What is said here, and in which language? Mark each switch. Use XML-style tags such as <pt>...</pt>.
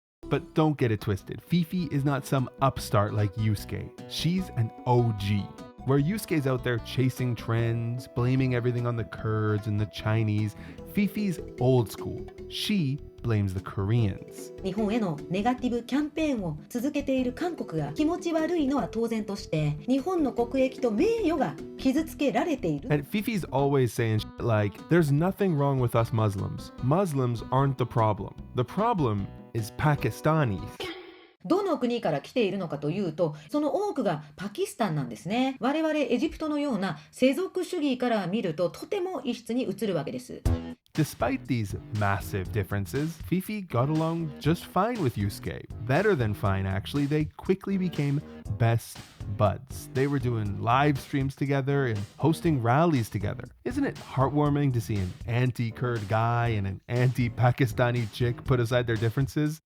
<en>But don't get it twisted, Fifi is not some upstart like Yusuke. She's an OG. Where Yusuke's out there chasing trends, blaming everything on the Kurds and the Chinese, Fifi's old school. She blames the Koreans.</en> <ja>日本へのネガティブキャンペーンを続けている韓国が気持ち悪いのは当然として、日本の国益と名誉が傷つけられている。</ja> <en>And Fifi's always saying shit like, there's nothing wrong with us Muslims. Muslims aren't the problem. The problem is Pakistanis.</en> <ja>どの国から来ているのかというと、その多くがパキスタンなんですね。我々エジプトのような世俗主義から見るととても異質に映るわけです。</ja> <en>Despite these massive differences, Fifi got along just fine with Yusuke. Better than fine, actually. They quickly became best buds. They were doing live streams together and hosting rallies together. Isn't it heartwarming to see an anti-Kurd guy and an anti-Pakistani chick put aside their differences?</en>